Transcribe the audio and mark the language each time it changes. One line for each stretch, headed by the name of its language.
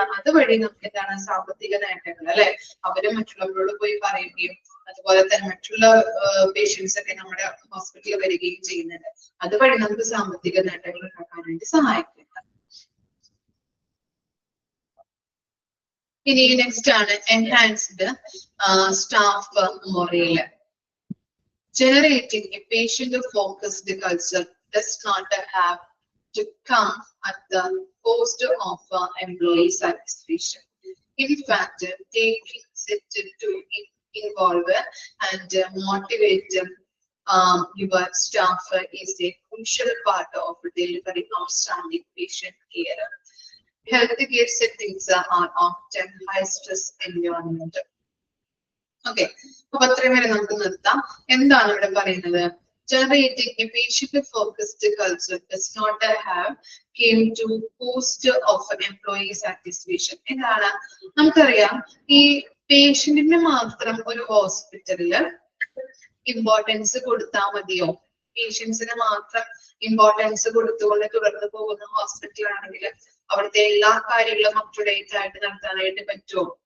Malayalam: അതുവഴി നമുക്ക് എന്താണ് സാമ്പത്തിക നേട്ടങ്ങൾ അല്ലെ, അവര് മറ്റുള്ളവരോട് പോയി പറയുകയും അതുപോലെ തന്നെ മറ്റുള്ള പേഷ്യൻസ് ഒക്കെ നമ്മുടെ ഹോസ്പിറ്റലിൽ വരികയും ചെയ്യുന്നുണ്ട്. അതുവഴി നമുക്ക് സാമ്പത്തിക നേട്ടങ്ങൾ ഉണ്ടാക്കാനായിട്ട് സഹായിക്കും. ഇനി നെക്സ്റ്റ് ആണ് enhanced staff മൊറേൽ.
English: Generating a patient-focused culture does not have to come at the cost of employee satisfaction. In fact, taking steps to involve and motivate your staff is a crucial part of delivering outstanding patient care. Healthcare settings are often high-stress environment.
Malayalam: Okay, അപ്പൊ അത്രയും വരെ നമുക്ക് നിർത്താം. എന്താണ് ഇവിടെ പറയുന്നത്?
English: Generating a patient-focused culture does not have came to cost of employee satisfaction.
Malayalam: എന്താണ്? നമുക്കറിയാം, ഈ പേഷ്യന്റിന് മാത്രം ഒരു ഹോസ്പിറ്റലില് ഇമ്പോർട്ടൻസ് കൊടുത്താൽ മതിയോ? പേഷ്യൻസിന് മാത്രം ഇമ്പോർട്ടൻസ് കൊടുത്തുകൊണ്ട് തുടർന്ന് പോകുന്ന ഹോസ്പിറ്റൽ ആണെങ്കിൽ അവിടുത്തെ എല്ലാ കാര്യങ്ങളും അപ് ടു ഡേറ്റ് ആയിട്ട് നടത്താനായിട്ട് പറ്റുമോ?